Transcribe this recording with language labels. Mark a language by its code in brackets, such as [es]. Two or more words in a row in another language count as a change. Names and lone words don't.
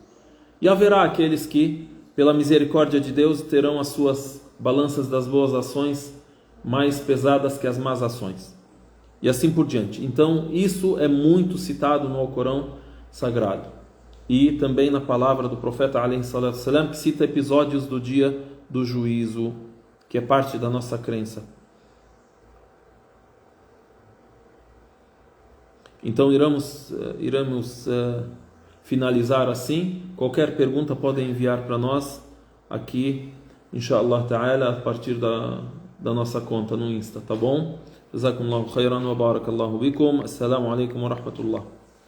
[pt] E haverá aqueles que, pela misericórdia de Deus, terão as suas balanças das boas ações mais pesadas que as más ações. E assim por diante. Então isso é muito citado no Alcorão Sagrado. E também na palavra do profeta [ar] عليه الصلاة والسلام, [pt] que cita episódios do dia do juízo, que é parte da nossa crença. Então iremos finalizar assim. Qualquer pergunta podem enviar para nós aqui, [ar] إن شاء الله تعالى, [pt] a partir da nossa conta no Insta, tá bom? [ar] جزاكم الله خيرا وبارك الله بكم. السلام عليكم ورحمة الله.